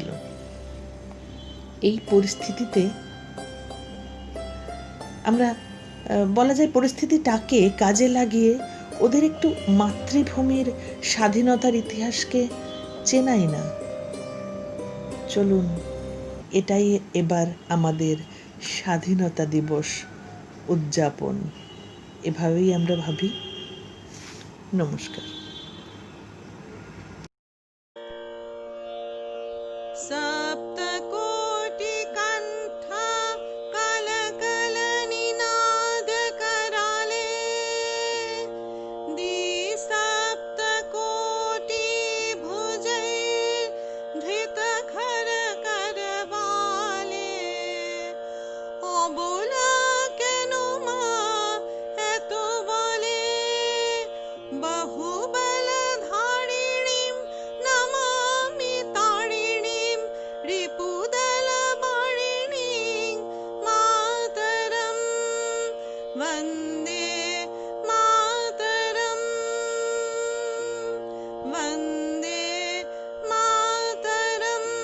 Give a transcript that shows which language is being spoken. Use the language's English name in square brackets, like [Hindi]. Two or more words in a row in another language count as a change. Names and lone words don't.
[Bangla] এই পরিস্থিতিতে আমরা বলা যায় পরিস্থিতিটাকে কাজে লাগিয়ে ওদের একটু মাতৃভূমির স্বাধীনতার ইতিহাসকে চেনাই না। চলুন, এটাই এবার আমাদের স্বাধীনতা দিবস উদযাপন। এভাবেই আমরা ভাবি। নমস্কার। [Sanskrit] सप्तकोटिकण्ठ कलकलनिनाद कराले द्विसप्तकोटि भुजैर्धृतखर करवाले [Bangla] অবলা কেন মা এত বলে [Sanskrit] বাহুবল ধারিণীম নমামি তারিণীম রিপুদল বারিণীং মাতরম বন্দে মাতরম বন্দে মাতরম।